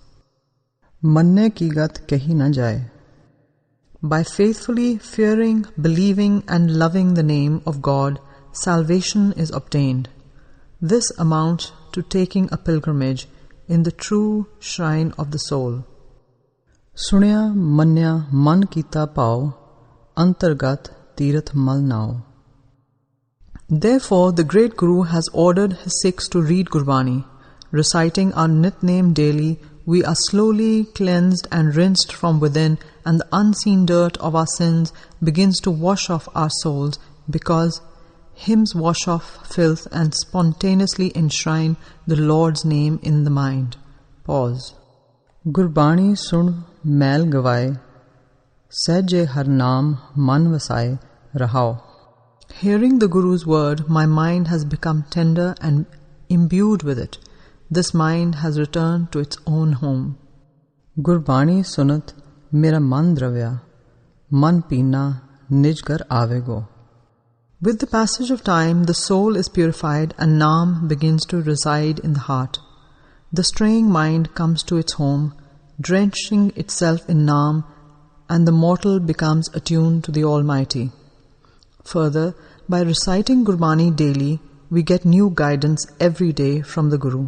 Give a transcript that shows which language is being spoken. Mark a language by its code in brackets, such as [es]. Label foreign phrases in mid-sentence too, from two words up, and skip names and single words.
[pa] ਮੰਨੇ ਕੀ ਗਤਿ ਕਹੀ ਨ ਜਾਇ. [en] By faithfully fearing, believing and loving the name of God, salvation is obtained. This amounts to taking a pilgrimage in the true shrine of the soul. [pa] ਸੁਣਿਆ ਮੰਨਿਆ ਮਨਿ ਕੀਤਾ ਭਾਉ ਅੰਤਰਗਤਿ ਤੀਰਥਿ ਮਲਿ ਨਾਉ. [en] Therefore, the great Guru has ordered his Sikhs to read Gurbani. Reciting our Nitnem daily, we are slowly cleansed and rinsed from within, and the unseen dirt of our sins begins to wash off our souls, because hymns wash off filth and spontaneously enshrine the Lord's name in the mind. Pause. [pa] ਗੁਰਬਾਣੀ ਸੁਣਿ ਮੈਲੁ ਗਵਾਏ ਸਹਜੇ ਹਰਿਨਾਮੁ ਮੰਨਿ ਵਸਾਏ ਰਹਾਉ. [en] Hearing the Guru's word, my mind has become tender and imbued with it. This mind has returned to its own home. [pa] ਗੁਰਬਾਣੀ ਸੁਨਤ ਮੇਰਾ ਮਨੁ ਦ੍ਰਵਿਆ ਮਨੁ ਭੀਨਾ ਨਿਜਘਰਿ ਆਵੈਗੋ. [en] With the passage of time, the soul is purified and Naam begins to reside in the heart. The straying mind comes to its home, drenching itself in Naam, and the mortal becomes attuned to the Almighty. Further, by reciting Gurbani daily, we get new guidance every day from the Guru.